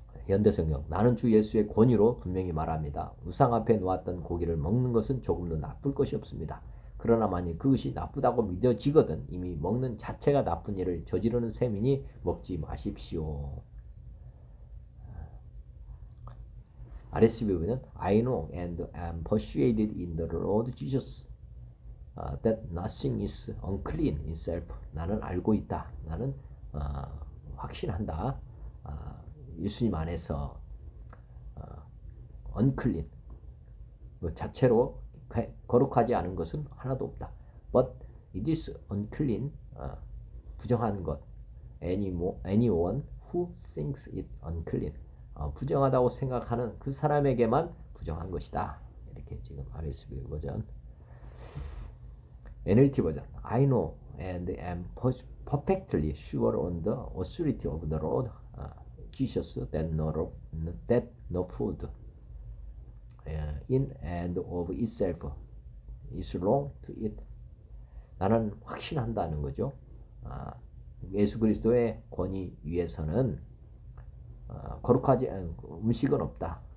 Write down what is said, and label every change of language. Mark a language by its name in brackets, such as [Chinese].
[Korean] 현대성경. 나는 주 예수의 권위로 분명히 말합니다. 우상 앞에 놓았던 고기를 먹는 것은 조금도 나쁠 것이 없습니다. 그러나 만일 그것이 나쁘다고 믿어지거든 이미 먹는 자체가 나쁜 일을 저지르는 셈이니 먹지 마십시오. RSV 보면 [English] I know and am persuaded in the Lord Jesus that nothing is unclean in self. [Korean] 나는 알고 있다. 나는 확신한다. 예수님 안에서 unclean 그 자체로 거룩하지 않은 것은 하나도 없다. [English] But it is unclean [Korean] 부정한 것. [English] Anyone who thinks it unclean [Korean] 부정하다고 생각하는 그 사람에게만 부정한 것이다. 이렇게 지금 RSV 버전. NLT 버전. [English] I know and am perfectly sure on the authority of the Lord Jesus that no food in and of itself is wrong to eat. [Korean] 나는 확신한다는 거죠. 예수 그리스도의 권위 위에서는 거룩하지 않은 음식은 없다.